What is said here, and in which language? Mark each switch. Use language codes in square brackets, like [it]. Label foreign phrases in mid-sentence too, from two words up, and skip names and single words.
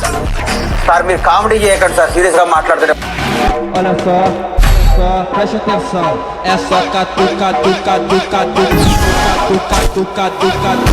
[te] సార్ మీరు కామెడీ చేయకండి సార్, సీరియస్ గా మాట్లాడుతున్నారు. [pt] Olha só, preste atenção. É só catuca, tuca, tuca, tuca, tuca, tuca, tuca,